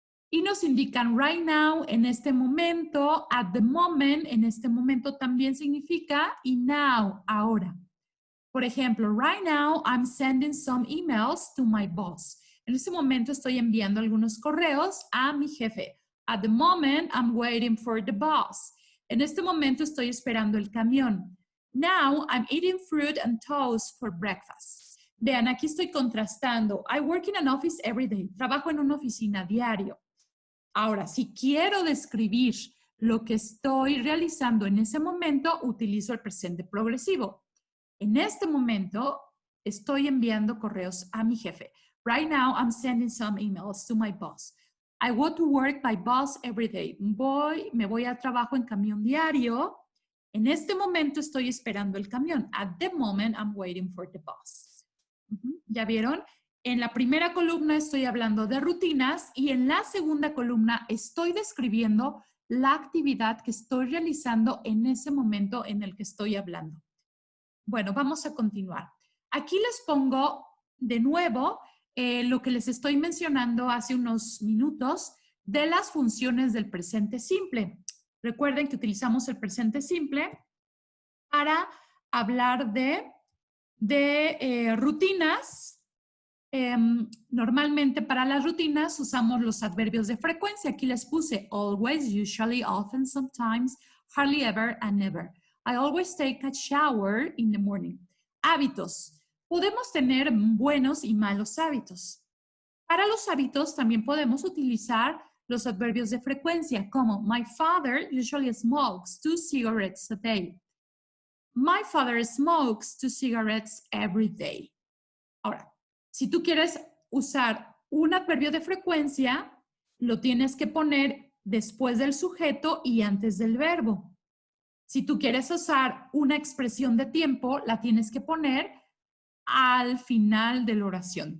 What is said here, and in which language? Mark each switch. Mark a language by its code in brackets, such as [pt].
[es] Y nos indican [en] right now, [es] en este momento, [en] at the moment, [es] en este momento también significa y now, ahora. Por ejemplo, [en] right now, I'm sending some emails to my boss. [es] En este momento estoy enviando algunos correos a mi jefe. [en] At the moment, I'm waiting for the bus. [es] En este momento estoy esperando el camión. [en] Now, I'm eating fruit and toast for breakfast. [es] Vean, aquí estoy contrastando. [en] I work in an office every day. [es] Trabajo en una oficina diario. Ahora, si quiero describir lo que estoy realizando en ese momento, utilizo el presente progresivo. En este momento, estoy enviando correos a mi jefe. [en] Right now, I'm sending some emails to my boss. I go to work by bus every day. [es] Me voy al trabajo en camión diario. En este momento estoy esperando el camión. [en] At the moment, I'm waiting for the bus. [es] ¿Ya vieron? En la primera columna estoy hablando de rutinas y en la segunda columna estoy describiendo la actividad que estoy realizando en ese momento en el que estoy hablando. Bueno, vamos a continuar. Aquí les pongo de nuevo lo que les estoy mencionando hace unos minutos de las funciones del presente simple. Recuerden que utilizamos el presente simple para hablar de rutinas. Normalmente para las rutinas usamos los adverbios de frecuencia. Aquí les puse [en] always, usually, often, sometimes, hardly ever, and never. I always take a shower in the morning. [es] Hábitos. Podemos tener buenos y malos hábitos. Para los hábitos también podemos utilizar los adverbios de frecuencia, como [en] my father usually smokes 2 cigarettes a day. My father smokes 2 cigarettes every day. [es] Ahora, si tú quieres usar un adverbio de frecuencia, lo tienes que poner después del sujeto y antes del verbo. Si tú quieres usar una expresión de tiempo, la tienes que poner al final de la oración.